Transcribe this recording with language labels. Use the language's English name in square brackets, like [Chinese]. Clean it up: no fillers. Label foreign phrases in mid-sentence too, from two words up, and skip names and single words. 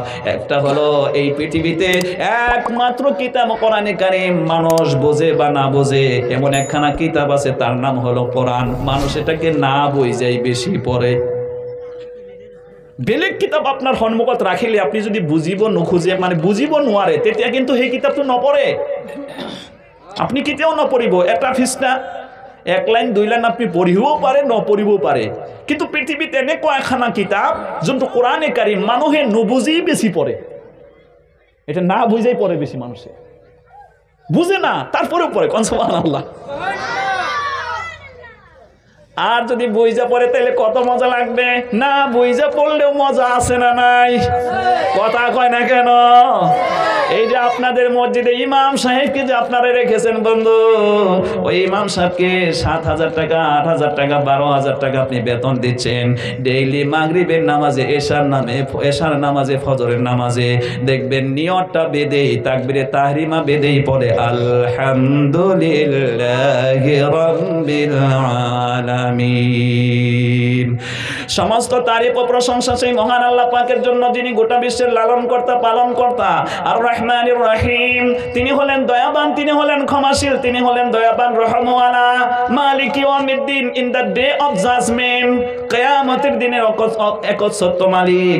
[Bangla] একটা হলো, এই পৃথিবীতে একমাত্র কিতাব কোরআনে কারীম, মানুষ বোঝে বা না বোঝে এমন একখানা কিতাব আছে, তার নাম হলো কোরআন। মানুষ এটাকে না বুঝেই বেশি পড়ে। [Assamese] বেলেগ কিতাব আপনার সন্মুখত রাখিলে আপনি যদি বুঝিব নোখোজে, মানে বুঝিব নোৱাৰে, তেতিয়া কিন্তু সেই কিতাপটো নপঢ়ে, আপনি কেতিয়াও নপঢ়িব। এটা পৃষ্ঠা 1 লাইন 2 লাইন আপনি পঢ়িবও পাৰে, নপঢ়িবও পাৰে। কিন্তু পৃথিৱীত এনেকুৱা এখানা কিতাপ যোনটো কোরআনে কারীম মানুহে নুবুঝেই বেশি পড়ে। [Bangla] এটা না বুঝেই পড়ে বেশি, মানুষে বুঝে না তারপরেও পড়ে। কোন সুবহানাল্লাহ। আর যদি বুঝা পড়ে তাহলে কত মজা লাগবে। না বুঝা পড়লেও মজা আছে না নাই? কথা কয় না কেন? এই যে আপনাদের মসজিদে ইমাম সাহেবকে যে আপনারা রেখেছেন বন্ধু, ওই ইমাম সাহেবকে 7,000 টাকা, 8,000 টাকা, 12,000 টাকা আপনি বেতন দিচ্ছেন। ডেইলি মাগরিবের নামাজে, এশার নামাজে, ফজরের নামাজে দেখবেন নিয়তটা বেঁধেই, তাকবীরে তাহরিমা বেঁধেই পড়ে [Arabic] الحمد لله رب العالمين. [Bangla] সমস্ত তারিফ ও প্রশংসা সেই মহান আল্লাহ পাকের জন্য, যিনি গোটা বিশ্বের লালন কর্তা, পালন কর্তা। [Arabic] الرحمن الرحيم, [Bangla] তিনি হলেন দয়াবান, তিনি হলেন ক্ষমাশীল, তিনি হলেন দয়াবান রহমওয়ালা। [Arabic] مالك يوم الدين, [English] in the day of judgment, [Bangla] কিয়ামতের দিনের একচ্ছত্ব মালিক।